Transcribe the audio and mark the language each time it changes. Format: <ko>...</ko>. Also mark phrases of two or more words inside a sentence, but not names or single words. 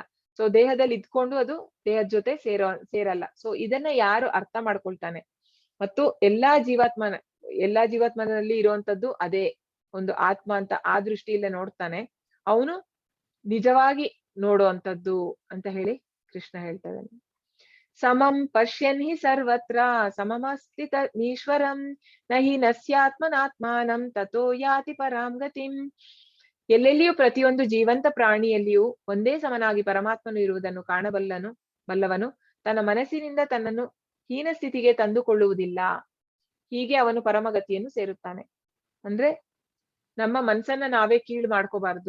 <kn>ಸೊ ದೇಹದಲ್ಲಿ ಇದ್ಕೊಂಡು ಅದು ದೇಹದ ಜೊತೆ ಸೇರಲ್ಲ. ಸೊ ಇದನ್ನ ಯಾರು ಅರ್ಥ ಮಾಡ್ಕೊಳ್ತಾನೆ ಮತ್ತು ಎಲ್ಲಾ ಜೀವಾತ್ಮನಲ್ಲಿ ಇರುವಂತದ್ದು ಅದೇ ಒಂದು ಆತ್ಮ ಅಂತ ಆ ದೃಷ್ಟಿಯಿಂದ ನೋಡ್ತಾನೆ, ಅವನು ನಿಜವಾಗಿ ನೋಡುವಂತದ್ದು ಅಂತ ಹೇಳಿ ಕೃಷ್ಣ ಹೇಳ್ತಾ ಇದ್ದಾನೆ.</kn> <sa>ಸಮಂ ಪಶ್ಯನ್ ಹಿ ಸರ್ವತ್ರ ಸಮಮಸ್ತಿ ಈಶ್ವರಂ ನಹಿ ನಸ್ಯಾತ್ಮನಾತ್ಮಾನಂ ತಥೋ ಯಾತಿ ಪರಾಂ ಗತಿಂ.</sa> <kn>ಎಲ್ಲೆಲ್ಲಿಯೂ ಪ್ರತಿಯೊಂದು ಜೀವಂತ ಪ್ರಾಣಿಯಲ್ಲಿಯೂ ಒಂದೇ ಸಮನಾಗಿ ಪರಮಾತ್ಮನು ಇರುವುದನ್ನು ಬಲ್ಲವನು ತನ್ನ ಮನಸ್ಸಿನಿಂದ ತನ್ನನ್ನು ಹೀನ ಸ್ಥಿತಿಗೆ ತಂದುಕೊಳ್ಳುವುದಿಲ್ಲ. ಹೀಗೆ ಅವನು ಪರಮಗತಿಯನ್ನು ಸೇರುತ್ತಾನೆ. ಅಂದ್ರೆ ನಮ್ಮ ಮನ್ಸನ್ನ ನಾವೇ ಕೀಳು ಮಾಡ್ಕೋಬಾರ್ದು.</kn>